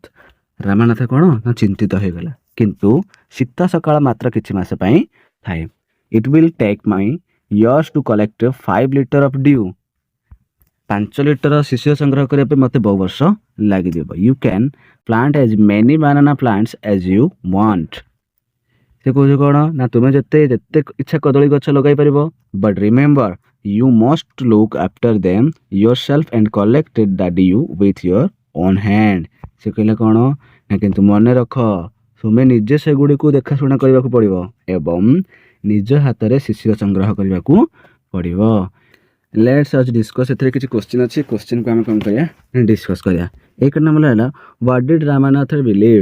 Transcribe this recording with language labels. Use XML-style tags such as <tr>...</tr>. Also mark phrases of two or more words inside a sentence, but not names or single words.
<or>ରାମନାଥ କ'ଣ ନା ଚିନ୍ତିତ ହୋଇଗଲା କିନ୍ତୁ ଶୀତ ସକାଳ ମାତ୍ର କିଛି ମାସ ପାଇଁ ଥାଏ।</or> <en>It will take me years to collect 5 liters of dew.</en> <or>5 ଲିଟର ଶିଶିର ସଂଗ୍ରହ କରିବା ପାଇଁ ମୋତେ ବହୁ ବର୍ଷ ଲାଗିଯିବ।</or> <en>You can plant as many banana plants as you want.</en> <or>ସେ କହୁଛି କ'ଣ ନା ତୁମେ ଯେତେ ଇଚ୍ଛା କଦଳୀ ଗଛ ଲଗାଇ ପାରିବ</or> <en>but remember you must look after them yourself and collect the dew with your own hand.</en> <or>ସେ କହିଲେ କ'ଣ ନା କିନ୍ତୁ ମନେ ରଖ ତୁମେ ନିଜେ ସେଗୁଡ଼ିକୁ ଦେଖାଶୁଣା କରିବାକୁ ପଡ଼ିବ ଏବଂ ନିଜ ହାତରେ ଶିଶିର ସଂଗ୍ରହ କରିବାକୁ ପଡ଼ିବ। ଲେଟ୍ସ ଆଜି ଡିସ୍କସ୍ ଏଥିରେ କିଛି କ୍ୱେଶ୍ଚିନ୍ ଅଛି କ୍ୱେଶ୍ଚିନ୍କୁ ଆମେ କ'ଣ କରିବା ଡିସ୍କସ୍ କରିବା। 1 ନମ୍ବର ହେଲା</or> <en>what did Ramnath believe.</en>